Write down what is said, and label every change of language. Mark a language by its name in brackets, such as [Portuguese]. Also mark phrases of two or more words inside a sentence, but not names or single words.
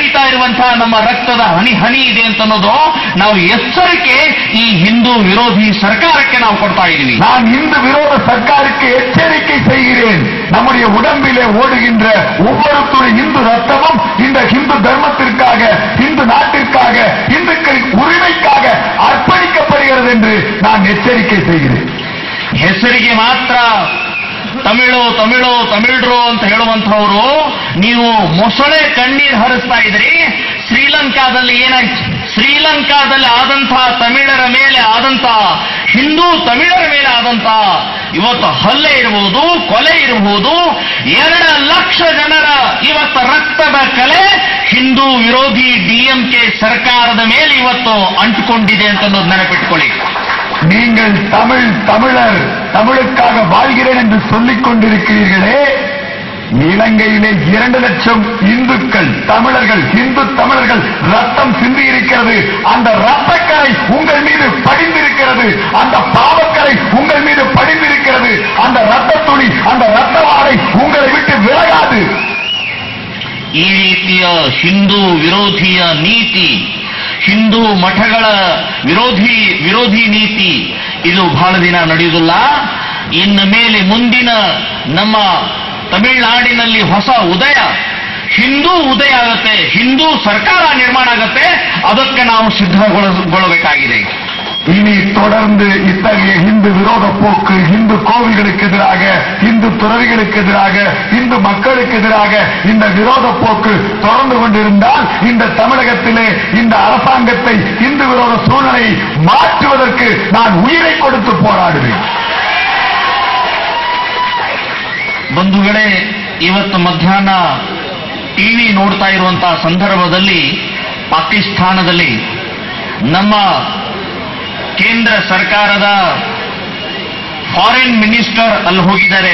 [Kannada] ಇರುವಂತಹ ನಮ್ಮ ರಕ್ತದ ಹನಿ ಹನಿ ಇದೆ ಅಂತ ಅನ್ನೋದು ನಾವು ಎಚ್ಚರಿಕೆ ಈ ಹಿಂದೂ ವಿರೋಧಿ ಸರ್ಕಾರಕ್ಕೆ ನಾವು ಕೊಡ್ತಾ ಇದ್ದೀವಿ. [Tamil] நான் இந்து விரோத சர்க்காருக்கு எச்சரிக்கை செய்கிறேன். நம்முடைய உடம்பிலே ஓடுகின்ற ஒவ்வொரு துளி இந்து ரத்தமும் இந்த இந்து தர்மத்திற்காக, இந்து நாட்டிற்காக, இந்துக்களின் உரிமைக்காக அர்ப்பணிக்கப்படுகிறது என்று நான் எச்சரிக்கை செய்கிறேன். [Kannada] ಹೆಸರಿಗೆ ಮಾತ್ರ ತಮಿಳರು ಅಂತ ಹೇಳುವಂತಹವರು ನೀವು ಮೊಸಳೆ ಕಣ್ಣೀರು ಹರಿಸ್ತಾ ಇದ್ರಿ. ಶ್ರೀಲಂಕಾದಲ್ಲಿ ಏನಾಯ್ತು? ಶ್ರೀಲಂಕಾದಲ್ಲಿ ಆದಂತಹ ತಮಿಳರ ಮೇಲೆ ಆದಂತಹ ಹಿಂದೂ ತಮಿಳರ ಮೇಲೆ ಆದಂತಹ ಇವತ್ತು ಹಲ್ಲೆ ಇರಬಹುದು, ಕೊಲೆ ಇರಬಹುದು, 2 ಲಕ್ಷ ಜನರ ಇವತ್ತು ರಕ್ತದ ಕಲೆ ಹಿಂದೂ ವಿರೋಧಿ DMK ಸರ್ಕಾರದ ಮೇಲೆ ಇವತ್ತು ಅಂಟುಕೊಂಡಿದೆ ಅಂತ ಅನ್ನೋದು ನೆನಪಿಟ್ಕೊಳ್ಳಿ. [Tamil] நீங்கள் தமிழர், தமிழுக்காக வாழ்கிறேன் என்று சொல்லிக் கொண்டிருக்கிறீர்களே, இலங்கையிலே 2 லட்சம் இந்துக்கள், தமிழர்கள், இந்து தமிழர்கள் ரத்தம் சிந்தி இருக்கிறது. அந்த ரத்தக்கரை உங்கள் மீது படிந்திருக்கிறது. அந்த பாவக்கரை உங்கள் மீது படிந்திருக்கிறது. அந்த ரத்த துளி, அந்த ரத்த வாடை உங்களை விட்டு விலகாது. [Kannada] ಈ ರೀತಿಯ ಹಿಂದೂ ವಿರೋಧಿಯ ನೀತಿ, ಹಿಂದೂ ಮಠಗಳ ವಿರೋಧಿ ನೀತಿ ಇದು ಬಹಳ ದಿನ ನಡೆಯುವುದಿಲ್ಲ. ಇನ್ನು ಮೇಲೆ ಮುಂದಿನ ನಮ್ಮ ತಮಿಳುನಾಡಿನಲ್ಲಿ ಹೊಸ ಉದಯ, ಹಿಂದೂ ಉದಯ ಆಗುತ್ತೆ, ಹಿಂದೂ ಸರ್ಕಾರ ನಿರ್ಮಾಣ ಆಗುತ್ತೆ. ಅದಕ್ಕೆ ನಾವು ಸಿದ್ಧಗೊಳ್ಳಬೇಕಾಗಿದೆ. [Tamil] இனி தொடர்ந்து இத்தகைய இந்து விரோத போக்கு, இந்து கோவில்களுக்கு எதிராக, இந்து துறவிகளுக்கு எதிராக, இந்து மக்களுக்கு எதிராக இந்த விரோத போக்கு தொடர்ந்து கொண்டிருந்தால் இந்த தமிழகத்திலே இந்த அரசாங்கத்தை, இந்து விரோத சூழ்நிலையை மாற்றுவதற்கு நான் உயிரை கொடுத்து போராடுவேன். [Kannada] ಬಂಧುಗಳೇ, ಇವತ್ತು ಮಧ್ಯಾಹ್ನ ಟಿವಿ ನೋಡ್ತಾ ಇರುವಂತಹ ಸಂದರ್ಭದಲ್ಲಿ ಪಾಕಿಸ್ತಾನದಲ್ಲಿ ನಮ್ಮ ಕೇಂದ್ರ ಸರ್ಕಾರದ [English] foreign minister [Kannada] ಅಲ್ಲಿ ಹೋಗಿದ್ದಾರೆ.